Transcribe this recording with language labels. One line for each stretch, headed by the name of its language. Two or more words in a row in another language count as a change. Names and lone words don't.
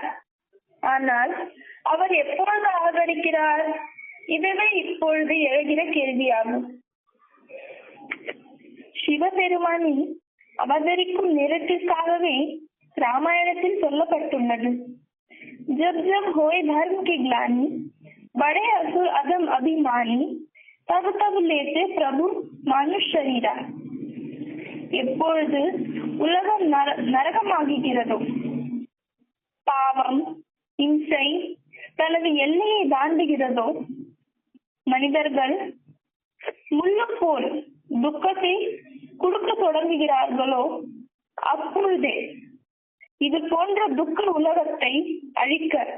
Tamil: ஆனால் அவர் எப்பொழுது அவதரிக்கிறார்? இதுவே இப்பொழுது எழுகிற கேள்வியாகும். சிவபெருமானின் அவதரிக்கும் நேரத்திற்காகவே ராமாயணத்தில் சொல்லப்பட்டுள்ளது.
Awadhi: जब जब होय धर्म की ग्लानि बड़े असुर अधम अभिमानी तब तब लेते प्रभु मानुष शरीरा.
Tamil: எப்பொழுது உலகம் நரகமாகிறதோ, பாவம் இம்சை தனது எல்லையை தாண்டுகிறதோ, மனிதர்கள் முள்ளு போல் துக்கத்தை கொடுக்க தொடங்குகிறார்களோ, அப்பொழுதே இது போன்ற துக்க உலகத்தை அழிக்க